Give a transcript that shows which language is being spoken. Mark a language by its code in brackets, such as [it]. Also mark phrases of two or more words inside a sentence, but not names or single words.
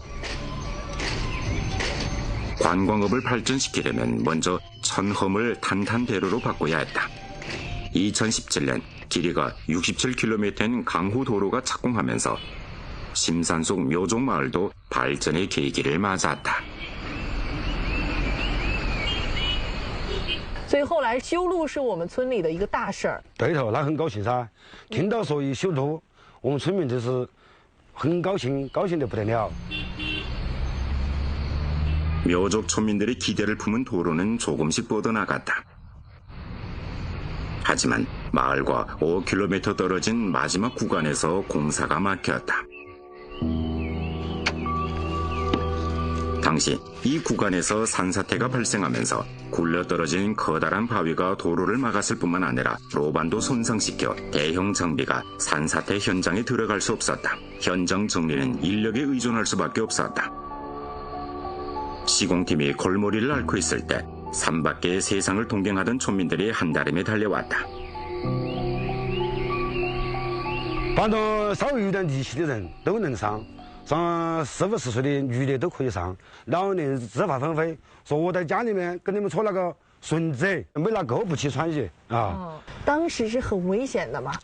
[ko] 관광업을 발전시키려면 먼저 천허물 탄탄대로로 바꿔야 했다. 2017년 길이가 67km인 강호도로가 착공하면서 심산속 묘종마을도 발전의 계기를 맞았다. [zh] 所以后来修路是我们村里的一个大事儿。对头，那很高兴噻。听到说一修路，我们村民就是很高兴，高兴得不得了。 [ko] 묘족 촌민들의 기대를 품은 도로는 조금씩 뻗어나갔다. 하지만 마을과 5km 떨어진 마지막 구간에서 공사가 막혔다. 당시 이 구간에서 산사태가 발생하면서 굴러떨어진 커다란 바위가 도로를 막았을 뿐만 아니라 로반도 손상시켜 대형 장비가 산사태 현장에 들어갈 수 없었다. 현장 정리는 인력에 의존할 수밖에 없었다. 시공팀이 골머리를 앓고 있을 때 산밖의 세상을 동경하던 촌민들이 한달음에 달려왔다. [zh] 反正稍微有点力气的人都能上，40、50岁的女的都可以上。老年人自发纷飞，说我在家里面跟你们搓那个绳子，没拿够不起穿衣啊。当时是很危险的嘛？